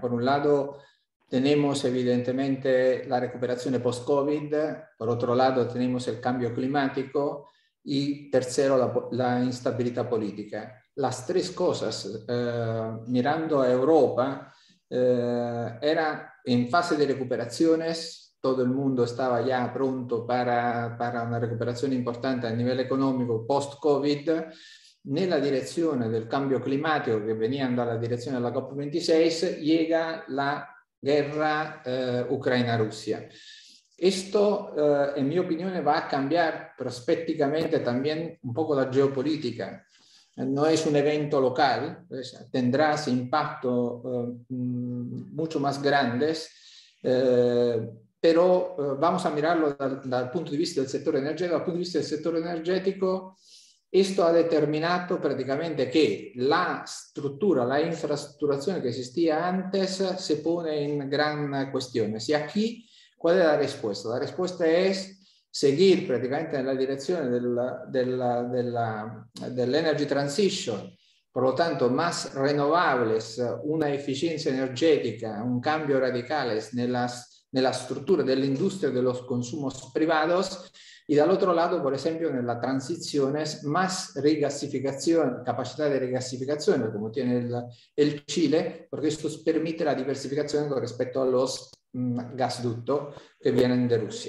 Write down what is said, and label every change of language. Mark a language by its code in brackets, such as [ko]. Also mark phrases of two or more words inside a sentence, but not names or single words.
[es] Por un lado, tenemos evidentemente la recuperación post-COVID, por otro lado tenemos el cambio climático y tercero la instabilidad política. Las 3 cosas, mirando a Europa, era en fase de recuperaciones, todo el mundo estaba ya pronto para una [it] recuperazione importante a livello economico post-Covid. Nella direzione del cambio climatico, che venendo dalla direzione della COP26, [es] llega la guerra Ucrania-Rusia. Esto, en mi opinión, va a cambiar prospectivamente también un poco la geopolítica. No es un evento local, tendrá ese impacto mucho más grandes, pero vamos a mirarlo [it] dal punto di vista del settore energetico. Dal punto di vista del settore energetico, [es] Esto ha determinado prácticamente que la estructura, la infraestructuración que existía antes se pone en gran cuestión. Y aquí, ¿cuál es la respuesta? La respuesta es seguir prácticamente en la dirección del [en] energy transition, [es] por lo tanto, más renovables, una eficiencia energética, un cambio radical en la estructura de la industria de los consumos privados. Y del otro lado, por ejemplo, en la transición es más regasificación, capacidad de regasificación, como tiene el Chile, porque esto permite la diversificación con respecto a los gasductos que vienen de Rusia.